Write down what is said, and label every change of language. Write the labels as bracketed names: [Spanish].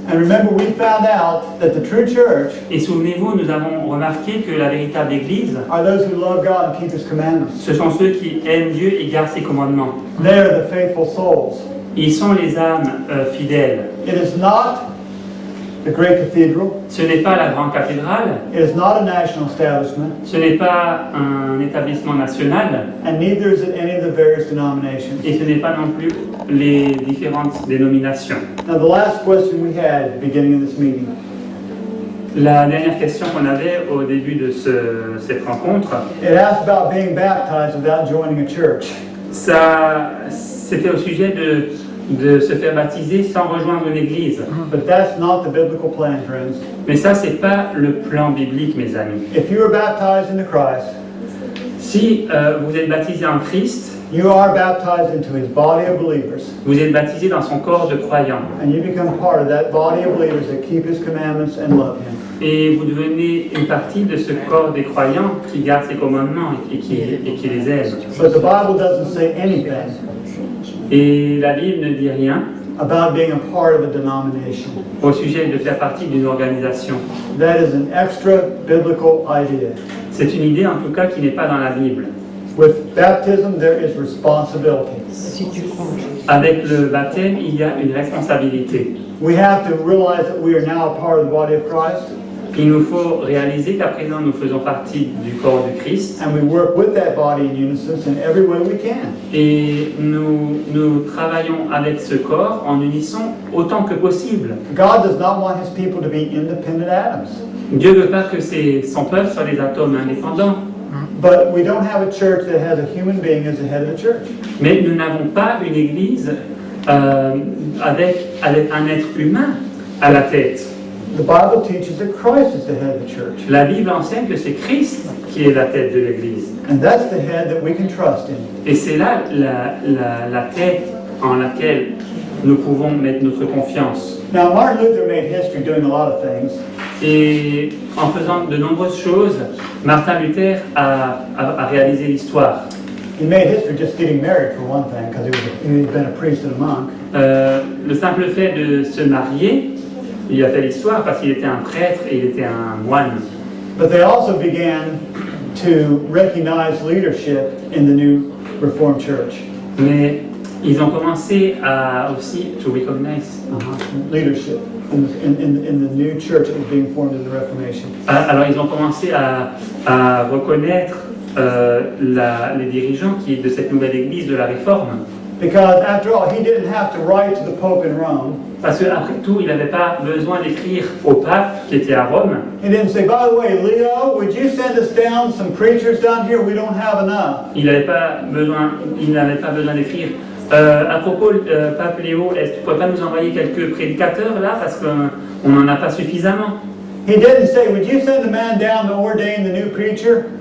[English] And remember, we found out that the true church [French] Et souvenez-vous, nous avons remarqué que la véritable Église, [English] are those who love God and keep His commandments. [French] ce sont ceux qui aiment Dieu et gardent ses commandements. [English] They are the faithful souls. [French] Ils sont les âmes fidèles. [English] It is not the great cathedral. [French] Ce n'est pas la grande cathédrale, [English] It is not a national establishment, [French] ce n'est pas un établissement national, [English] and neither is it any of the various denominations. [French] et ce n'est pas non plus les différentes dénominations. [English] Now, the last question we had at the beginning of this meeting [French] La dernière question qu'on avait au début de cette rencontre, [English] it asked about being baptized without joining a church. [French] c'était au sujet de se faire baptiser sans rejoindre une église. [English] But that's not the biblical plan, friends. [French] Mais ça, c'est pas le plan biblique, mes amis. [English] If you are baptized into Christ, [French] Si vous êtes baptisé en Christ, [English] you are baptized into his body of believers. [French] vous êtes baptisé dans son corps de croyants. [English] And you become part of that body of believers that keep his commandments and love him. [French] Et vous devenez une partie de ce corps des croyants qui garde ses commandements et qui les aime. [English] But the Bible doesn't say anything [French] Et la Bible ne dit rien [English] about being a part of a denomination. [French] au sujet de faire partie d'une organisation. [English] That is an extra biblical idea. [French] C'est une idée en tout cas qui n'est pas dans la Bible. [English] With baptism, there is responsibility. [French] Avec le baptême, il y a une responsabilité. [English] We have to realize that we are now a part of the body of Christ, [French] Il nous faut réaliser qu'à présent nous faisons partie du corps du Christ [English] and we work with that body in unison in every way we can. [French] et nous travaillons avec ce corps en unisson autant que possible. [English] God does not want his people to be independent atoms. [French] Dieu ne veut pas que son peuple soit des atomes indépendants, [English] But we don't have a church that has a human being as the head of the church. [French] mais nous n'avons pas une église avec un être humain à la tête. [English] The Bible teaches that Christ is the head of the church. [French] La Bible enseigne que c'est Christ qui est la tête de l'église. [English] And that's the head that we can trust in. [French] Et c'est là la tête en laquelle nous pouvons mettre notre confiance. [English] Now, Martin Luther made history doing a lot of things. [French] Et en faisant de nombreuses choses, Martin Luther a réalisé l'histoire. [English] He made history just getting married, for one thing, because he'd been a priest and a monk. [French] Le simple fait de se marier, il a fait l'histoire parce qu'il était un prêtre et il était un moine. [English] But they also began to recognize leadership in the new Reformed Church. [French] Mais ils ont commencé à aussi [English] to recognize. Leadership in the new church that was being formed in the Reformation. [French] Alors ils ont commencé à reconnaître les dirigeants de cette nouvelle église de la Réforme. [English] Because after all, he didn't have to write to the Pope in Rome. [French] Parce qu'après tout, il n'avait pas besoin d'écrire au pape qui était à Rome. [English] He didn't say, by the way, Leo, would you send us down some preachers down here? We don't have enough. [French] Il n'avait pas besoin d'écrire. À propos, pape Léo, est-ce que tu pourrais pas nous envoyer quelques prédicateurs là parce qu'on n'en a pas suffisamment? [English] He didn't say, would you send a man down to ordain the new preacher?